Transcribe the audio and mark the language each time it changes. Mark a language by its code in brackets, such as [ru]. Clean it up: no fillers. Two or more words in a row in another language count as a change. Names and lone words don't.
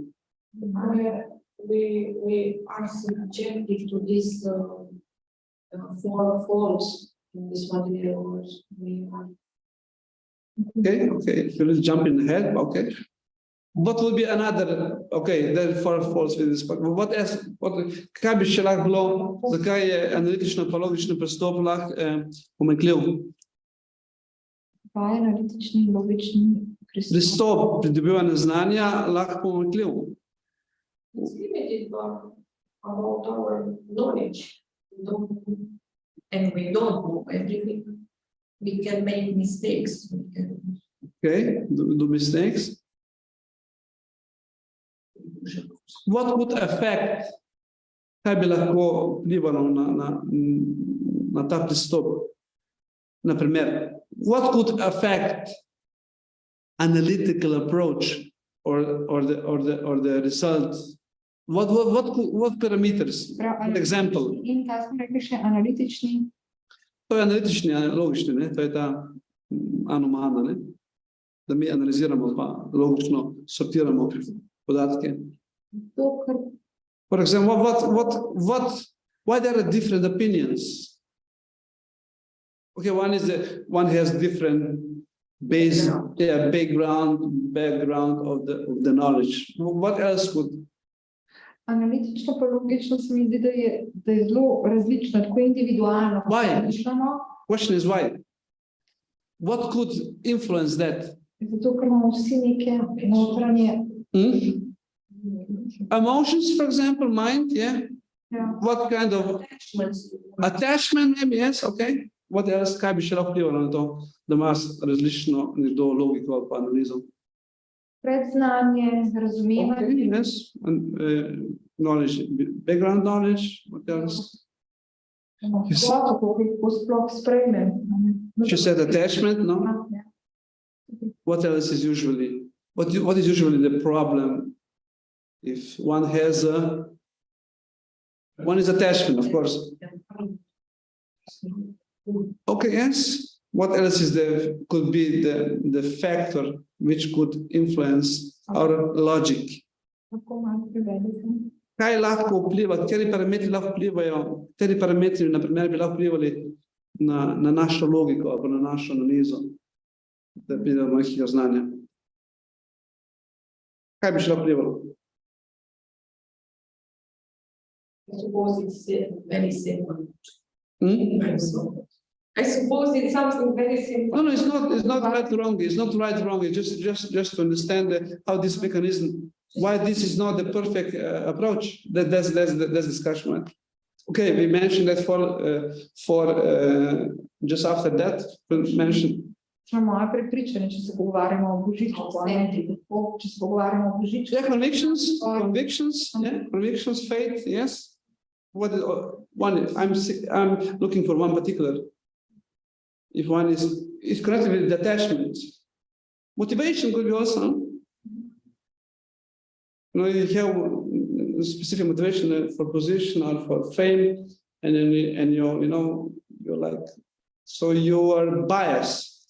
[en] We are subjective to this four faults in this material. Okay, let's jump in ahead. Okay. What would be another? Okay, then four faults with this. What else? [sl] Kaj bi še lahko bilo? Zakaj je analitično pa logični pristop lahko pomanjkljiv? Kaj je analitični in logični Pristop pridobivanja znanja lahko pomanjkljiv. [en] It's limited about our knowledge. And we don't know everything. We can make mistakes. Okay, do mistakes. What would affect, [sl] kaj bi lahko vplivalo na ta pristop? Naprimer, [en] what could affect analytical approach or the result? What parameters? For example. [sl] In ta smo rekli še analitični. To je analitični, logični, ne? To je ta anomana, ne? Da mi analiziramo pa logično sortiramo podatke. [en] For example, why there are different opinions? Okay, one has different background of the knowledge. What else would? [sl] Analitično pa logično se mi zdi, da je zelo različno, tako individualno. [en] Why? Question is why? What could influence that? [sl] Zato, ker imamo vsi neke notranje. [en] Emotions, for example, mind, yeah? Yeah. What kind of attachment, maybe, yes, okay. What else, [sl] kaj bi še lahko vplivalo na to, da ima različno nekdo logiko ali pa analizo? Predznanje, razumevanje. [en] Okay, yes, knowledge, background knowledge, what else? She said attachment, no? What else is usually, what is usually the problem if one has one is attachment, of course. Okay, yes. What else is there? Could be the factor which could influence our logic. [sl] kaj lahko vpliva, kateri parametri lahko vplivajo, kateri parametri, na primer, bi lahko vplivali na našo logiko ali na našo analizo, da bi do nekega znanja. Kaj bi še lahko vplivalo? [en] I suppose it's very simple. Hmm? I suppose it's something very simple. No, it's not right or wrong. It's not right or wrong. It's just to understand how this mechanism, why this is not the perfect approach. That's the discussion, right? Okay, we mentioned that for just after that, we mentioned. [sl] Moje prepričanje, če se pogovarjamo o božiču, če se pogovarjamo o božiču. [en] Yeah, convictions, faith, yes. I'm looking for one particular. If one is connected with detachment, motivation could be also. You have a specific motivation for position or for fame, and then you're like, so you are biased.